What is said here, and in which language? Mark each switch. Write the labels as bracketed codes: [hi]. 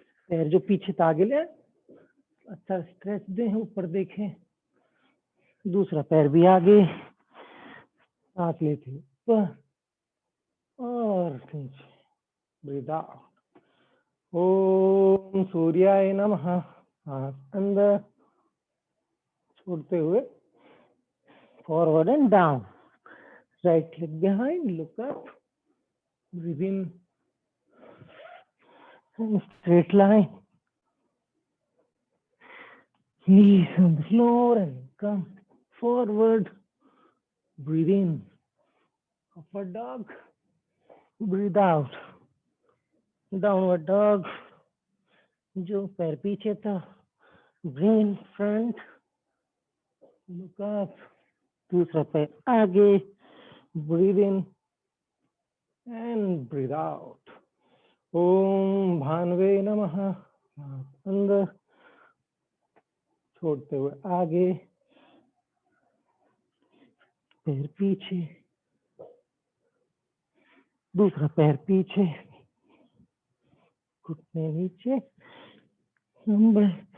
[hi] पैर जो पीछे था आगे ले, अच्छा स्ट्रेच दें, ऊपर देखें, दूसरा पैर भी आगे, सांस लेते ऊपर और नीचे, [en] Breathe out. [sa] ओम सूर्याय नमः। [hi] सांस अंदर, छोड़ते हुए [en] Forward and down, right leg behind, look up, breathe in, and straight line. Knees on the floor and come forward. Breathe in, upward dog. Breathe out, downward dog. [hi] जो पैर पीछे था, [en] bring in front, look up. [hi] दूसरा पैर आगे, [en] breathe in and breathe out. [sa] ओम भानवे नमः. [hi] अंदर छोड़ते हुए आगे, पैर पीछे, दूसरा पैर पीछे, घुटने नीचे, नंबर।